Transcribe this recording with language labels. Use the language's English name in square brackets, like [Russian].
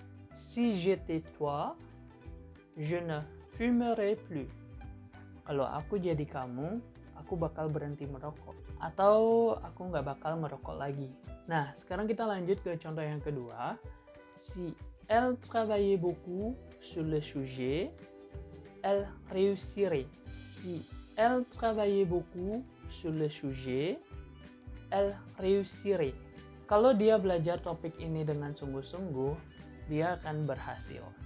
[French] Si j'étais toi, je ne fumerais plus. [Indonesian] Kalau aku jadi kamu, aku bakal berhenti merokok. Atau aku nggak bakal merokok lagi. Nah, sekarang kita lanjut ke contoh yang kedua. [French] Si elle travaillait beaucoup sur le sujet, elle réussirait. Si elle travaillait beaucoup sur le sujet, elle réussirait. [Indonesian] Kalau dia belajar topik ini dengan sungguh-sungguh, dia akan berhasil.